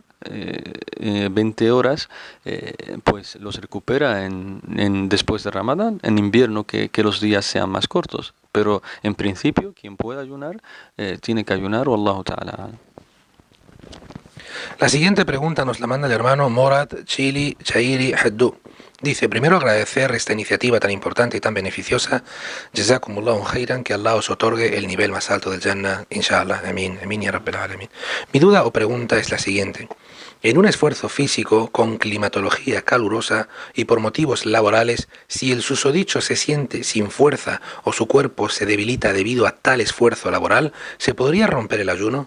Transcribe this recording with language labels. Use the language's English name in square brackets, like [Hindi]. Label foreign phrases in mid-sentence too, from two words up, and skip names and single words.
[Spanish] 20 horas, pues los recupera después de Ramadán, en invierno que los días sean más cortos. Pero en principio, quien pueda ayunar, tiene que ayunar, [Arabic] والله تعالى. [Spanish] La siguiente pregunta nos la manda el hermano Morad Chili Chairi Haddou. Dice, primero agradecer esta iniciativa tan importante y tan beneficiosa. [Arabic] جزاكم الله خيرا, [Spanish] que Allah os otorgue el nivel más alto del Jannah, inshallah. [Arabic] آمين، آمين يا رب العالمين. [Spanish] Mi duda o pregunta es la siguiente. En un esfuerzo físico con climatología calurosa y por motivos laborales, si el susodicho se siente sin fuerza o su cuerpo se debilita debido a tal esfuerzo laboral, ¿se podría romper el ayuno?